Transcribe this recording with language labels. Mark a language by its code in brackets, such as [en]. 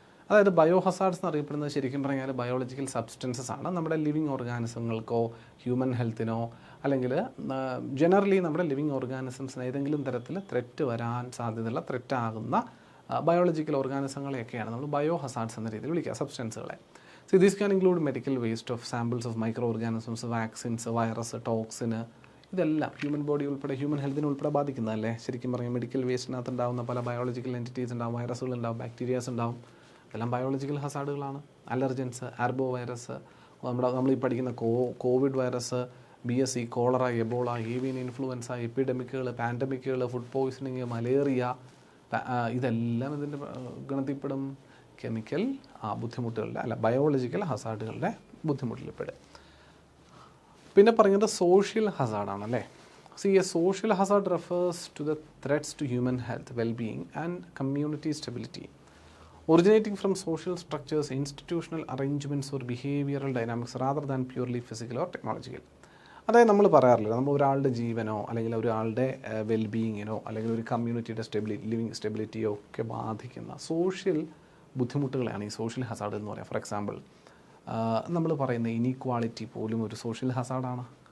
[ml] അതായത് bio hazards എന്നറിയപ്പെടുന്നത് ശരിക്കും പറഞ്ഞാൽ ബയോളജിക്കൽ സബ്സ്റ്റൻസസ് ആണ്. നമ്മുടെ ലിവിങ് ഓർഗാനിസങ്ങൾക്കോ ഹ്യൂമൻ ഹെൽത്തിനോ അല്ലെങ്കിൽ ജനറലി നമ്മുടെ ലിവിങ് ഓർഗാനിസംസിന് ഏതെങ്കിലും തരത്തിൽ ത്രെറ്റ് വരാൻ സാധ്യതയുള്ള ത്രെറ്റാകുന്ന ബയോളജിക്കൽ ഓർഗാനിസങ്ങളെയൊക്കെയാണ് നമ്മൾ ബയോ ഹസാർഡ്സ് എന്ന രീതിയിൽ വിളിക്കുക, സബ്സ്റ്റൻസുകളെ. [en] So this can include medical waste of samples of microorganisms, vaccines, [ml] virus, ടോക്സിന്, ഇതെല്ലാം ഹ്യൂമൻ ബോഡി ഉൾപ്പെടെ ഹ്യൂമൻ ഹെൽത്തിനെ ഉൾപ്പെടെ ബാധിക്കുന്നതല്ലേ. ശരിക്കും പറഞ്ഞാൽ മെഡിക്കൽ വേസ്റ്റിനകത്ത് ഉണ്ടാകുന്ന പല ബയോളജിക്കൽ എൻറ്റിറ്റീസ് ഉണ്ടാവും, വൈറസുകൾ ഉണ്ടാവും, ബാക്ടീരിയാസ് ഉണ്ടാവും. ഇതെല്ലാം ബയോളജിക്കൽ ഹസാർഡുകളാണ്. അലർജൻസ്, ആർബോ വൈറസ്, നമ്മളീ പഠിക്കുന്ന Covid virus, BSE, cholera, Ebola, avian influenza, എപ്പിഡമിക്കുകൾ, പാൻഡമിക്കുകൾ, food poisoning, malaria, ഇതെല്ലാം ഇതിൻ്റെ ഗണത്തിൽപ്പെടും. Chemical ബുദ്ധിമുട്ടുകളുടെ biological ഹസാർഡുകളുടെ ബുദ്ധിമുട്ടിൽപ്പെടും. പിന്നെ പറയുന്നത് social ഹസാർഡാണല്ലേ. [en] A social hazard refers to the threats to human health, wellbeing and community stability originating from social structures, institutional arrangements or behavioral dynamics rather than purely physical or technological. [ml] അതായത് നമ്മൾ പറയാറില്ല, നമ്മൾ ഒരാളുടെ ജീവനോ അല്ലെങ്കിൽ ഒരാളുടെ വെൽബീയിങ്ങിനോ അല്ലെങ്കിൽ ഒരു കമ്മ്യൂണിറ്റിയുടെ ലിവിങ് സ്റ്റെബിലിറ്റിയോ ഒക്കെ ബാധിക്കുന്ന സോഷ്യൽ ബുദ്ധിമുട്ടുകളാണ് ഈ സോഷ്യൽ ഹസാർഡ് എന്ന് പറയുക. ഫോർ എക്സാമ്പിൾ നമ്മൾ പറയുന്ന ഇനീക്വാളിറ്റി പോലും ഒരു സോഷ്യൽ ഹസാർഡാണ്.